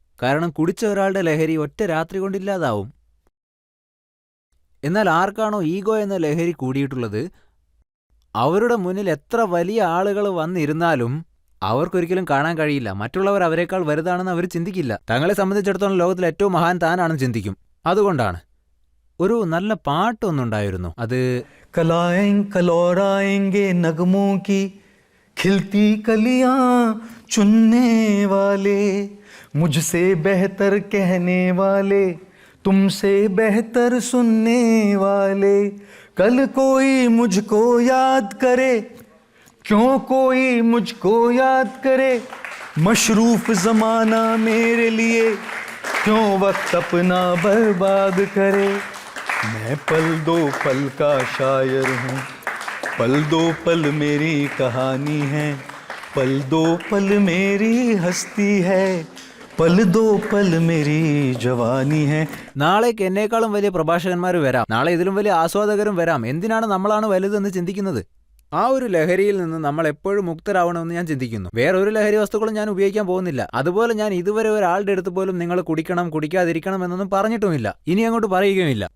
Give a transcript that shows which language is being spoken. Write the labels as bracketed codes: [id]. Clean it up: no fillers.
[ml] കാരണം കുടിച്ച ഒരാളുടെ ലഹരി ഒറ്റ രാത്രി കൊണ്ടില്ലാതാവും. എന്നാൽ ആർക്കാണോ ഈഗോ എന്ന ലഹരി കൂടിയിട്ടുള്ളത്, അവരുടെ മുന്നിൽ എത്ര വലിയ ആളുകൾ വന്നിരുന്നാലും അവർക്കൊരിക്കലും കാണാൻ കഴിയില്ല. മറ്റുള്ളവർ അവരെക്കാൾ വലുതാണെന്ന് അവർ ചിന്തിക്കില്ല. തങ്ങളെ സംബന്ധിച്ചിടത്തോളം ലോകത്തിൽ ഏറ്റവും മഹാൻ താനാണെന്ന് ചിന്തിക്കും. അതുകൊണ്ടാണ് ഒരു നല്ല പാട്ടൊന്നുണ്ടായിരുന്നു. അത് [hi] कलौराएंगे नगमों की खिलती कलियां चुनने वाले, मुझसे बेहतर कहने वाले, तुमसे बेहतर सुनने वाले, कल कोई मुझको याद करे, क्यों कोई मुझको याद करे, मशरूफ जमाना मेरे लिए क्यों वक्त अपना बर्बाद करे, मैं पल दो पल का शायर हूँ, पल दो पल मेरी कहानी है, पल दो पल मेरी हस्ती है, पल दो पल मेरी जवानी है. [ml] നാളേക്ക് എന്നേക്കാളും വലിയ പ്രഭാഷകന്മാർ വരാം, നാളെ ഇതിലും വലിയ ആസ്വാദകരും വരാം. എന്തിനാണ് നമ്മളാണ് വലുതെന്ന് ചിന്തിക്കുന്നത്? ആ ഒരു ലഹരിയിൽ നിന്ന് നമ്മൾ എപ്പോഴും മുക്തരാവണമെന്ന് ഞാൻ ചിന്തിക്കുന്നു. വേറൊരു ലഹരി വസ്തുക്കളും ഞാൻ ഉപയോഗിക്കാൻ പോകുന്നില്ല. അതുപോലെ ഞാൻ ഇതുവരെ ഒരാളുടെ അടുത്ത് പോലും നിങ്ങൾ കുടിക്കണം കുടിക്കാതിരിക്കണം എന്നൊന്നും പറഞ്ഞിട്ടുമില്ല, ഇനി അങ്ങോട്ട് പറയുകയുമില്ല.